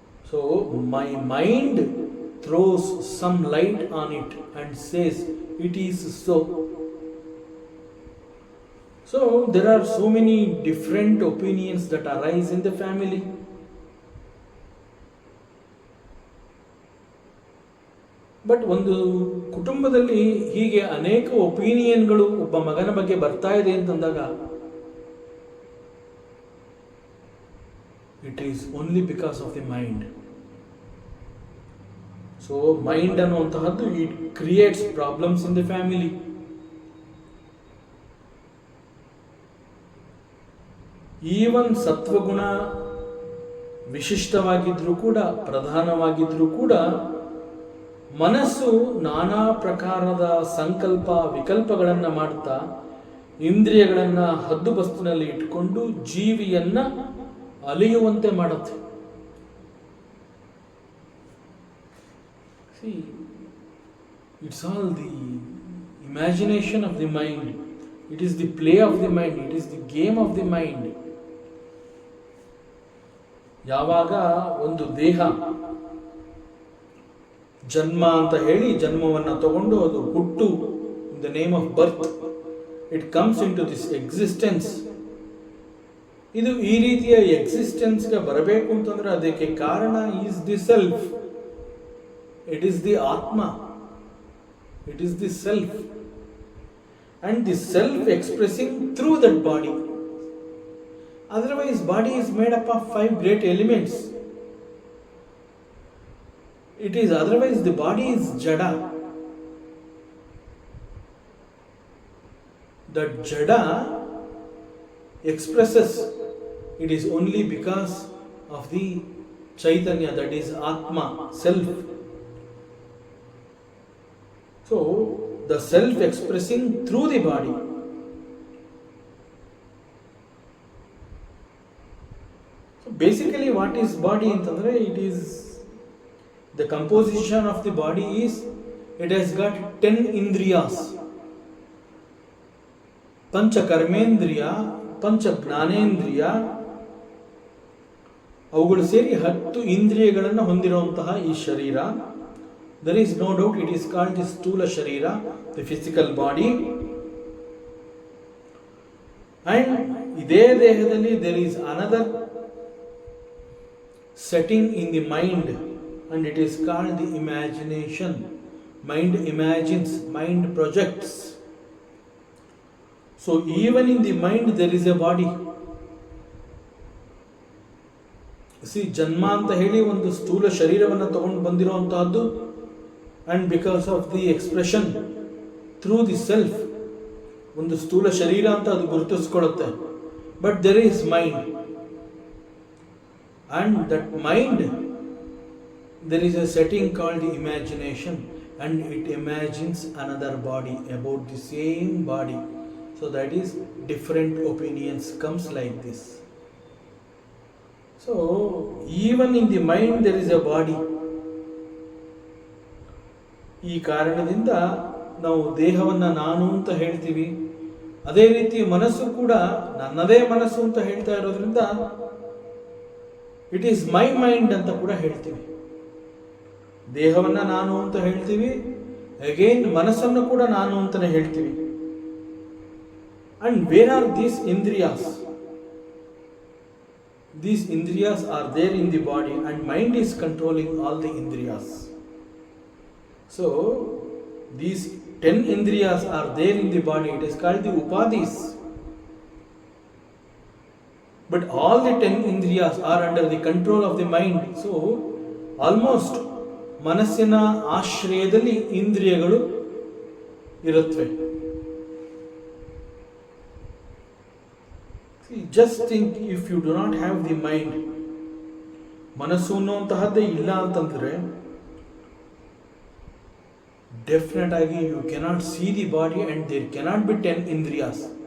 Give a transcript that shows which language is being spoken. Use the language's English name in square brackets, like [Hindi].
[English] So my mind throws some light on it and says it is so. So there are so many different opinions that arise in the family. [Kannada] But ಒಂದು ಕುಟುಂಬದಲ್ಲಿ ಹೀಗೆ ಅನೇಕ ಒಪಿನಿಯನ್ಗಳು ಒಬ್ಬ ಮಗನ ಬಗ್ಗೆ ಬರ್ತಾ ಇದೆ ಅಂತಂದಾಗ [English] It is only because of the mind. So mind [Kannada] ಅನ್ನುವಂತಹದ್ದು [English] It creates problems in the family. [Kannada] Even ಸತ್ವಗುಣ ವಿಶಿಷ್ಟವಾಗಿದ್ರೂ ಕೂಡ, ಪ್ರಧಾನವಾಗಿದ್ರೂ ಕೂಡ, ಮನಸ್ಸು ನಾನಾ ಪ್ರಕಾರದ ಸಂಕಲ್ಪ ವಿಕಲ್ಪಗಳನ್ನು ಮಾಡ್ತಾ ಇಂದ್ರಿಯಗಳನ್ನು ಹದ್ದುಬಸ್ತಿನಲ್ಲಿ ಇಟ್ಕೊಂಡು ಜೀವಿಯನ್ನ ಅಲಿಯುವಂತೆ ಮಾಡುತ್ತೆ. [English] See, it's all the imagination of the mind. It is the play of the mind. It is the game of the mind. [Kannada] ಯಾವಾಗ ಒಂದು ದೇಹ ಜನ್ಮ ಅಂತ ಹೇಳಿ ಜನ್ಮವನ್ನು ತಗೊಂಡು ಅದು ಹುಟ್ಟು, [English] In the name of birth it comes into this existence. [Kannada] ಇದು ಈ ರೀತಿಯ ಎಕ್ಸಿಸ್ಟೆನ್ಸ್ಗೆ ಬರಬೇಕು ಅಂತಂದ್ರೆ ಅದಕ್ಕೆ ಕಾರಣ [English] Is the self. It is the atma. It is the self and the self expressing through that body. Otherwise body is made up of 5 great elements. It is otherwise the body is jada. That jada expresses, it is only because of the chaitanya, that is atma, self. So the self expressing through the body. So basically what is body antandre, it is the composition of the body is, it has got 10 indriyas. [Kannada] Pancha karmendriya, pancha ಜ್ಞಾನೇಂದ್ರಿಯ, ಅವುಗಳು ಸೇರಿ 10 ಇಂದ್ರಿಯಗಳನ್ನು ಹೊಂದಿರುವಂತಹ ಈ ಶರೀರ. [English] There is no doubt it is called the sthula sharira, the physical body. And [Kannada] ಇದೇ ದೇಹದಲ್ಲಿ [English] there is another setting in the mind. And it is called the imagination. Mind imagines, mind projects. So even in the mind there is a body. See, ಜನ್ಮ ಅಂತ ಹೇಳಿ ಒಂದು ಸ್ಥೂಲ ಶರೀರವನ್ನು ತಗೊಂಡು ಬಂದಿರುವಂತಹದ್ದು, and because of the expression through the self, ಒಂದು ಸ್ಥೂಲ ಶರೀರ ಅಂತ ಅದು ಗುರುತಿಸ್ಕೊಳ್ಳುತ್ತೆ. But there is mind, and that mind, there is a setting called the imagination, and it imagines another body about the same body. So that is different opinions comes like this. So even in the mind there is a body. [Kannada] ಈ ಕಾರಣದಿಂದ ನಾವು ದೇಹವನ್ನು ನಾನು ಅಂತ ಹೇಳ್ತೀವಿ. ಅದೇ ರೀತಿ ಮನಸ್ಸು ಕೂಡ ನನ್ನದೇ ಮನಸ್ಸು ಅಂತ ಹೇಳ್ತಾ ಇರೋದ್ರಿಂದ [English] it is my mind [Kannada] ಅಂತ ಕೂಡ ಹೇಳ್ತೀವಿ. ದೇಹವನ್ನು ನಾನು ಅಂತ ಹೇಳ್ತೀವಿ, ಅಗೇನ್ ಮನಸ್ಸನ್ನು ಕೂಡ ನಾನು ಅಂತಾನೆ ಹೇಳ್ತೀವಿ. [English] And where are these indriyas? These indriyas are there in the body and mind is controlling all the indriyas. So these 10 indriyas are there in the body. It is called the upadhis. But all the 10 indriyas are under the control of the mind. So almost [Kannada] ಮನಸ್ಸಿನ ಆಶ್ರಯದಲ್ಲಿ ಇಂದ್ರಿಯಗಳು ಇರುತ್ತವೆ. [English] just think, if you do not have the mind, [Kannada] ಮನಸ್ಸು ಅನ್ನುವಂತಹದ್ದೇ ಇಲ್ಲ ಅಂತಂದ್ರೆ definite ಆಗಿ [English] You cannot see the body and there cannot be 10 ಇಂದ್ರಿಯಾಸ್.